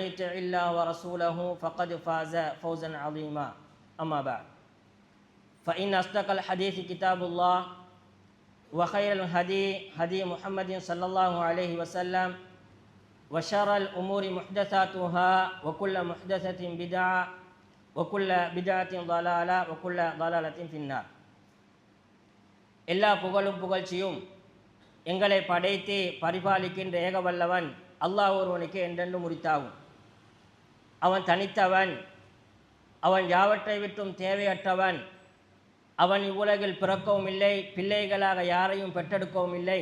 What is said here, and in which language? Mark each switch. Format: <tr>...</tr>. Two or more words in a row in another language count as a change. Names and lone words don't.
<ar>يطع الله ورسوله فقد فاز فوزا عظيما أما بعد فإن أصدق الحديث كتاب الله وخير الهدي هدي محمد صلى الله عليه وسلم وشر الأمور محدثاتها وكل محدثة بدعة وكل بدعة ضلالة وكل ضلالة في النار</ar> <ta>எல்லா புகழும் புகழ்ச்சியும் எங்களை படைத்து பரிபாலிக்கின்ற ஏகவல்லவன் அல்லாஹ் ஒருவனுக்கு என்றென்று முறித்தாகும். அவன் தனித்தவன், அவன் யாவற்றை விட்டும் தேவையற்றவன். அவன் இவ்வுலகில் பிறக்கவும் இல்லை, பிள்ளைகளாக யாரையும் பெற்றெடுக்கவும் இல்லை.</ta>